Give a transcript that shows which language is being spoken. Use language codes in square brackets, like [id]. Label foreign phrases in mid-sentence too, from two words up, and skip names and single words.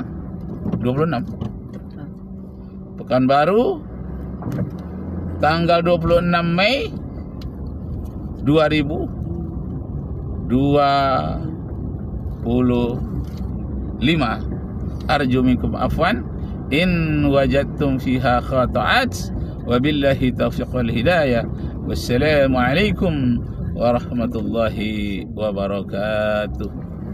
[id] 26. Pekanbaru tanggal 26 Mei 2025. [ar] أرجو منكم عفوا إن وجدتم فيها خطأ، وبالله التوفيق والهداية. والسلام عليكم ورحمة الله وبركاته.